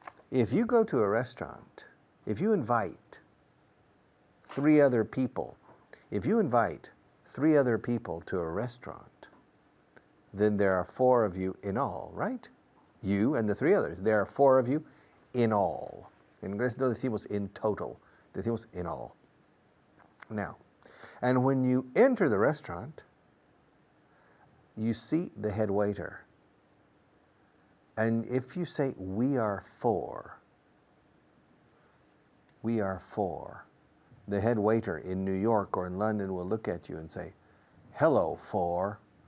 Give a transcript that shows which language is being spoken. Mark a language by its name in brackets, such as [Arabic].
[English] If you go to a restaurant, if you invite 3 other people, to a restaurant, then there are 4 of you in all, right? You and the 3 others. There are 4 of you in all. [Spanish] En inglés no decimos in total, decimos in all. [English] Now, and when you enter the restaurant, you see the head waiter. And if you say, we are 4, the head waiter in New York or in London will look at you and say, hello, 4.